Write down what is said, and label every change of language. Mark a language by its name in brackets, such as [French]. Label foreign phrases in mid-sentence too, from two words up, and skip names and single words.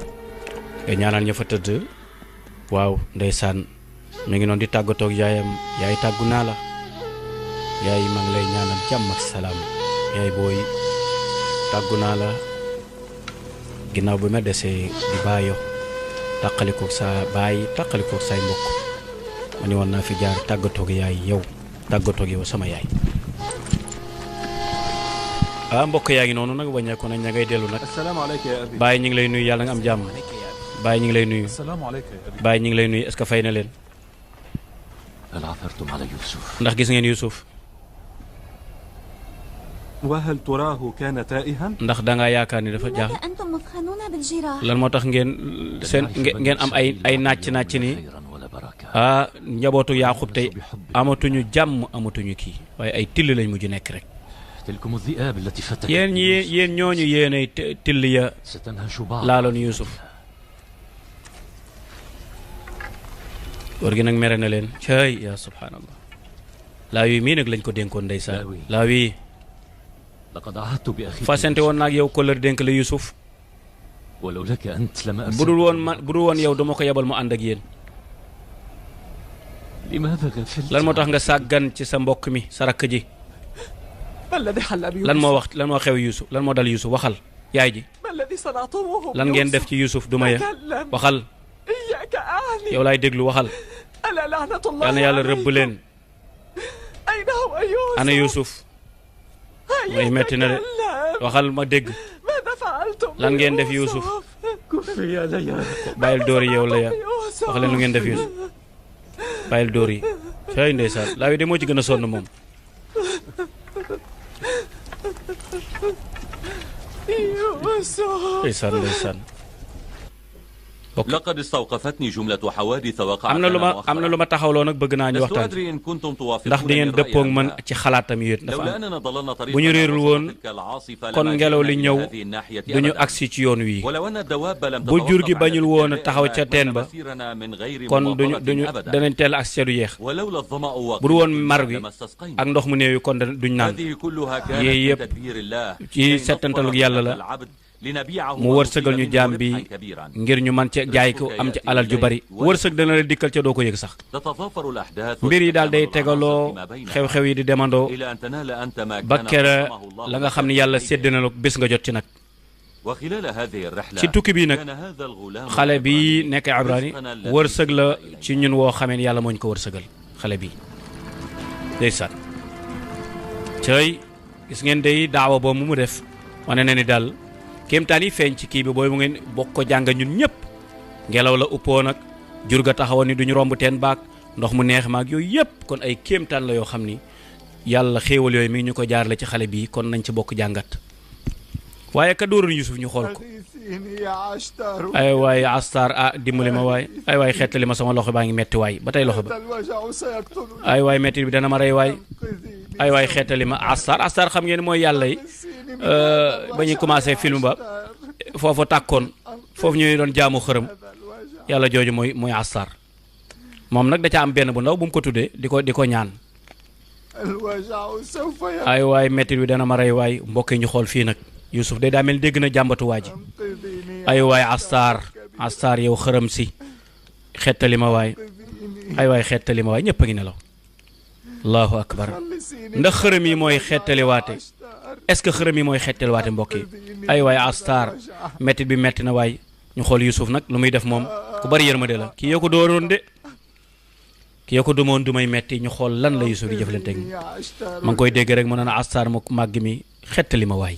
[Wolof] nga ñaanal ña fa tëdd waaw ndeysaan mi ngi noonu di tàggatoog yaayam yaay tàggu naa la yaay maa ngi lay ñaanal jàmm ak salaam yaay booy tàggu naa la ginnaaw bi ma desee di bàyyo tàqalikoog sa baay tàqalikoog say mbokk ma ni woon naa fi jaar tàggatoog yaay yow tàggatoog yow sama yaay mbokk yaa ngi noonu nag wàññeeku nañ ña ngay dellu nag [Arabic] السلام عليكم يا أبي. [Wolof] Baye ñu ngi lay nuyu yàlla nga am jàmm Baye ñu ngi lay nuyu [Arabic] السلام عليكم يا أبي. [Wolof] Baye ñu ngi lay nuyu [French] est-ce que [Wolof] fay na leen [Arabic] هل عثرتم على يوسف؟ [Wolof] ndax gis ngeen Youssouf [Arabic] وهل تراه كان تائها؟ [Wolof] ndax da ngaa yaakaar ni dafa jaax [Arabic] لماذا أنتم مفخنون بالجراح [Wolof] lan moo tax ngeen seen ngeen am ay nàcc ni [Arabic] خيرا ولا بركة [Wolof] njabootu Yaaqub tey amatuñu jàmm amatuñu kii waaye ay till lañ mujj nekk rek [Arabic] تلكم الذئاب التي فتكت [Wolof] yéen ñi yéen ñooñu yéenay till ya [Arabic] ستنهش بعض [Wolof] laaloon Youssouf góor gi nag mere na leen cay yaa subhaanallah laa wi mii nag lañ ko dénkoon ndeysaan laa wi [Arabic] لقد عهدت بأخيك [Wolof] fasante woon naag yow kóllëre dénk la Youssouf [Arabic] ولو لك أنت لما [Wolof] bu dul woon [Arabic] أرسلت [Wolof] bu dul woon yow dama ko yebal mu ànd ak yéen [Arabic] لماذا غفلت [Wolof] lan moo tax nga sàggan ci sa mbokk mi sa rakk ji [Arabic] ما الذي حل بيوسف؟ [Wolof] lan moo wax lan moo xew Youssouf lan moo dal Youssouf waxal yaay ji [Arabic] ما الذي صنعتموه [Wolof] lan ngeen def ci Youssouf duma ya [Arabic] تكلم. [Wolof] waxal [Arabic] إياك أعني. [Wolof] yow laay déglu waxal [Arabic] ألا لعنة الله [Wolof] yal na yàlla rëbb [Arabic] عليكم. [Wolof] leen [Arabic] أين هو يوسف؟ [Wolof] ana Youssouf [Arabic] هيا [Wolof] way metti na de [Arabic] تكلم. [Wolof] waxal ma dégg [Arabic] ماذا فعلتم [Wolof] lan ngeen def [Arabic] بيوسف؟ [Wolof] Youssouf [Arabic] كفي يا ليا [Wolof] bàyyil dóor yi yow la ya [Arabic] بيوسف؟ [Wolof] wax leen lu ngeen def Youssouf bàyyil dóor yi cay ndeysaan laa wi de moo ci gën a sonn moom [Arabic] يوسف [Wolof] ndeysaan ndeysaan [Arabic] لقد استوقفتني جملة حوادث وقعت [Wolof] am na lu [Arabic] لنا [Wolof] ma am na [Arabic] مؤخرا [Wolof] lu ma taxawloo nag bëgg naa ñu [Arabic] لست [Wolof] waxtaan [Arabic] أدري إن كنتم [Wolof] ndax [Arabic] توافقون [Wolof] di ngeen [Arabic] الرأي [Wolof] dëppoog [Arabic] أم [Wolof] man [Arabic] لا. [Wolof] ci xalaatam yéen dafa [Arabic] لولا [Wolof] am [Arabic] أننا ضللنا طريقا [Wolof] bu ñu réerul woon [Arabic] تلك العاصفة [Wolof] kon [Arabic] لما [Wolof] ngelaw li [Arabic] جئنا [Wolof] ñëw [Arabic] إلى هذه الناحية [Wolof] du ñu [Arabic] أبدا. [Wolof] agsi ci yoon wii [Arabic] ولو أن الدواب لم [Wolof] bu jur gi [Arabic] تتوقف عن [Wolof] bañul woon a [Arabic] الاتجاه [Wolof] taxaw ca [Arabic] ما [Wolof] teen ba [Arabic] مسيرنا من غير [Wolof] kon duñu [Arabic] مماطلة أبدا. [Wolof] danañ teel agsi ca du yeex [Arabic] ولولا الظمأ [Wolof] bu du woon mar [Arabic] وقلة [Wolof] wi [Arabic] لما استسقينا. [Wolof] ak ndox mu néew yi kon duñ naan [Arabic] هذه كلها كانت [Wolof] yii [Arabic] من [Wolof] yëpp [Arabic] تدبير الله [Wolof] ci [Arabic] كي [Wolof] settantalug [Arabic] نظفر [Wolof] yàlla [Arabic] هذا [Wolof] la [Arabic] العبد لنبيعه [Wolof] mu wërsëgal ñu [Arabic] ونصيب [Wolof] jaam [Arabic] منه [Wolof] bi [Arabic] ربحا كبيرا. [Wolof] ngir ñu man ca jaay ko am ci alal ju bari wërsëg dana la dikkal ca doo ko yëg sax [Arabic] تتضافر الأحداث [Wolof] mbir yi daal day [Arabic] وتتكامل [Wolof] tegaloo [Arabic] العناصر فيما بينها. [Wolof] xew-xew yi di demandoo [Arabic] إلى أن تنال أنت ما [Wolof] ba [Arabic] كان [Wolof] kera [Arabic] قسمه الله [Wolof] la nga xam ne yàlla sédd na la bés nga jot ci nag [Arabic] وخلال هذه الرحلة [Wolof] ci tukki bi nag [Arabic] كان هذا الغلام [Wolof] xale bi [Arabic] العبراني [Wolof] nekk Ibrani [Arabic] رزقنا الذي [Wolof] wërsëg la [Arabic] إليه. [Wolof] ci ñun woo xamee ne yàlla moo ñu ko wërsëgal xale bi ndeysaan cëy gis ngeen day daawa boobu mu def wane na ni daal kéemtaan yi feeñ ci kii bi booy mu ngeen bokk ko jàng ñun ñëpp ngelaw la uppoo nag jur ga taxawoon ni duñu romb teen baak ndox mu neex maag yooyu yëpp kon ay kéemtaan la yoo xam ni yàlla xéewal yooyu mi ngi ñu ko jaarale ci xale bi kon nañ ci bokk jàngat waaye ka dóoroon Yusuf ñu xool ko [Arabic] أغيثيني يا عشتار [Wolof] ay waay astar dimbali ma waay ay waay xeetali ma sama loxo baa ngi metti waay ba tey loxo ba [Arabic] هذا الوجع سيقتلني [Wolof] ay waay metti bi dana ma rey waay [Arabic] أنقذيني [Wolof] ay waay xeetali ma astar xam ngeen mooy yàlla yi [Arabic] نسيني من [Wolof] ba ñuy commencé film ba foofu tàkkoon foofu ñuy doon jaamu xërëm [Arabic] هذا الوجع [Wolof] yàlla jooju mooy astar moom nag da ca am benn bu ndaw bu mu ko tuddee di ko ñaan [Arabic] الوجع سوف [Wolof] ay waay metti bi dana ma rey waay mbokk yi ñu xool fii nag Youssouf day daa mel dégg na jàmbatu waa ji [Arabic] ينقذيني [Wolof] ay waay astar yow xërëm si xettali ma waay ay waay xettali ma waay ñëpp a ngi nelaw [Arabic] الله أكبر خلصيني [Wolof] ndax xërëm yi mooy xettali waate [Arabic] عشتار [French] est-ce que [Wolof] xërëm yi mooy xettel waate mbokk yi ay waay Astar métti bi metti na waay ñu xool Yusuf nag lu muy def moom ku bari yërmande la kii yoo ko dooroon de kii yoo ko dumoon du may metti ñu xool lan la Yusuf di jëflante ak ma ngi koy dégg rek mu naan Astar mu màgg mi xettali ma waay